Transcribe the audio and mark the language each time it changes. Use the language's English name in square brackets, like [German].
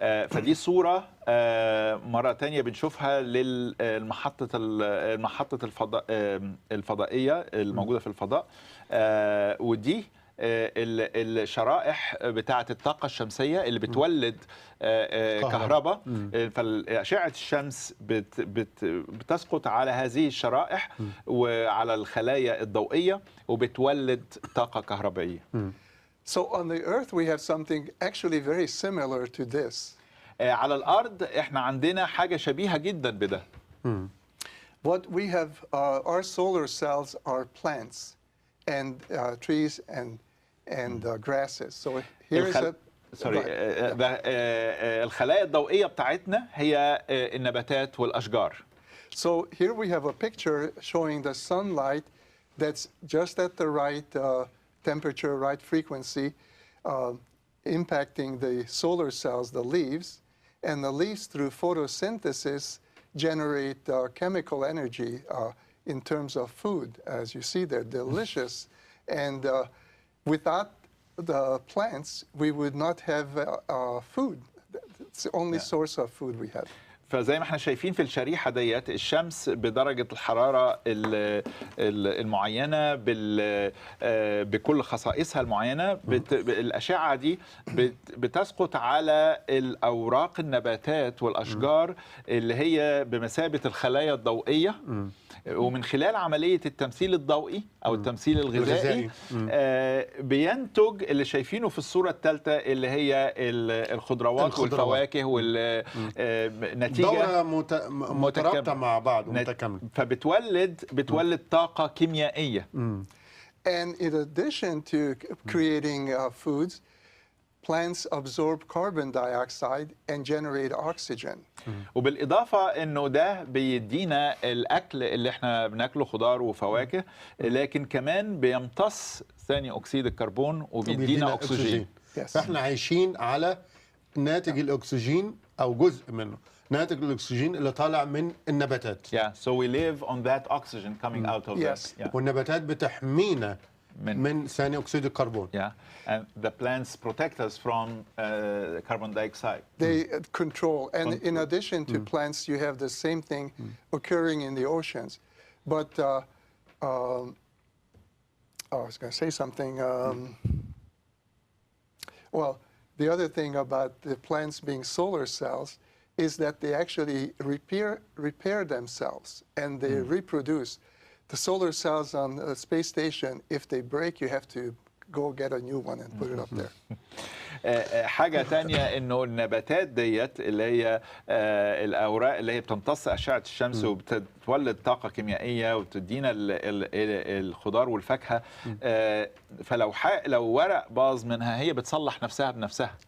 [Arabic] فدي صورة مرة تانية بنشوفها للمحطة الفضائية الموجودة في الفضاء، ودي الشرائح بتاعة الطاقة الشمسية اللي بتولد كهرباء. فأشعة الشمس بتسقط على هذه الشرائح وعلى الخلايا الضوئية وبتولد طاقة كهربائية. [English] So on the Earth we have something actually very similar to this. [Arabic] على الأرض احنا عندنا حاجة شبيهة جدا بده. [English] What we have, our solar cells are plants and trees and grasses. So here is a [Arabic] الخلايا الضوئية بتاعتنا هي النباتات والأشجار. [English] So here we have a picture showing the sunlight that's just at the right temperature, right frequency, impacting the solar cells, the leaves, and the leaves through photosynthesis generate chemical energy in terms of food. As you see, they're delicious. And without the plants, we would not have food. It's the only source of food we have. [Arabic] فزي ما احنا شايفين في الشريحة ديت الشمس بدرجة الحرارة المعينة بكل خصائصها المعينة، الأشعة دي بتسقط على الأوراق النباتات والأشجار اللي هي بمثابة الخلايا الضوئية، ومن خلال عملية التمثيل الضوئي أو التمثيل الغذائي بينتج اللي شايفينه في الصورة الثالثة اللي هي الخضروات والفواكه والنتيجة دورة مترابطة مع بعض ومتكاملة، بتولد طاقة كيميائية. [English] And in addition to creating foods, plants absorb carbon dioxide and generate oxygen. [Arabic] وبالإضافة إنه ده بيدينا الأكل اللي إحنا بناكله خضار وفواكه، لكن كمان بيمتص ثاني أكسيد الكربون وبيدينا أكسجين. فإحنا عايشين على ناتج الأكسجين أو جزء منه، ناتج الأكسجين اللي طالع من النباتات. [English] So we live on that oxygen coming out of that. [Arabic] والنباتات بتحمينا من ثاني أكسيد الكربون. [English] And the plants protect us from carbon dioxide. They control, and in addition to plants, you have the same thing occurring in the oceans. But I was going to say something. Well, the other thing about the plants being solar cells is that they actually repair themselves and they reproduce. The solar cells on the space station, if they break, you have to go get a new one and put it up there. [Arabic] حاجة تانية انه النباتات ديت اللي هي الاوراق اللي هي بتمتص اشعة الشمس وبتولد طاقة كيميائية وتدينا الخضار والفاكهة، فلو ورق باظ منها هي بتصلح نفسها بنفسها.